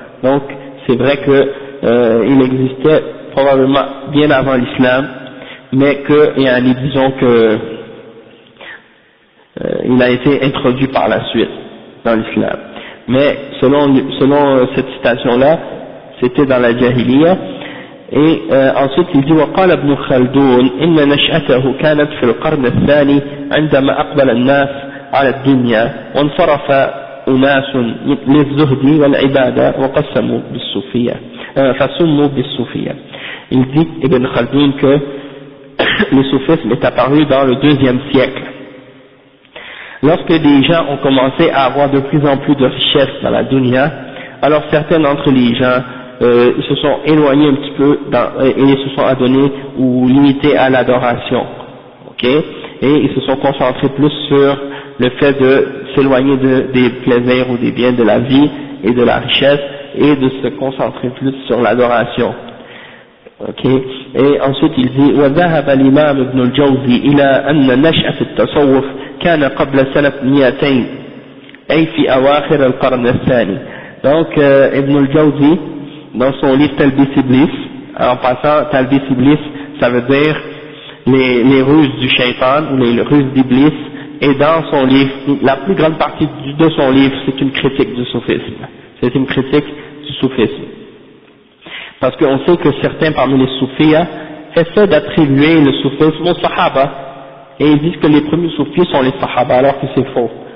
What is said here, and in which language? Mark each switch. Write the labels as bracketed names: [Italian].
[French] Donc c'est vrai que il existait probablement bien avant l'islam, mais que, disons que il a été introduit par la suite dans l'islam. Mais selon cette citation-là, c'était dans la Jahiliya. Et ensuite il dit [Arabic] وقال ابن خلدون إن نشأته كانت في القرن الثاني عندما أقبل الناس على الدنيا وانصرف أناس للزهد والعبادة وقسموا بالصوفية فسموا بالصوفية. [French] Il dit Ibn Khaldun que le soufisme est apparu dans le 2e siècle. Lorsque des gens ont commencé à avoir de plus en plus de richesses dans la dunya, alors certains d'entre les gens ils se sont éloignés un petit peu et se sont adonnés ou limités à l'adoration, ok, et ils se sont concentrés plus sur le fait de s'éloigner des plaisirs ou des biens de la vie et de la richesse et de se concentrer plus sur l'adoration, ok. Et ensuite il dit [Arabic] وذهب الإمام ابن الجوزي إلى أن نشأة التصوف كان قبل سنة 200 أي في أواخر القرن الثاني. [French] Donc Ibn al-Jawzi dans son livre Talbis Iblis, en passant Talbis Iblis ça veut dire les ruses du shaitan ou les ruses d'Iblis, et dans son livre, la plus grande partie de son livre c'est une critique du soufisme, c'est une critique du soufisme, parce qu'on sait que certains parmi les soufis essaient d'attribuer le soufisme aux sahaba, et ils disent que les premiers soufis sont les sahaba alors que c'est faux.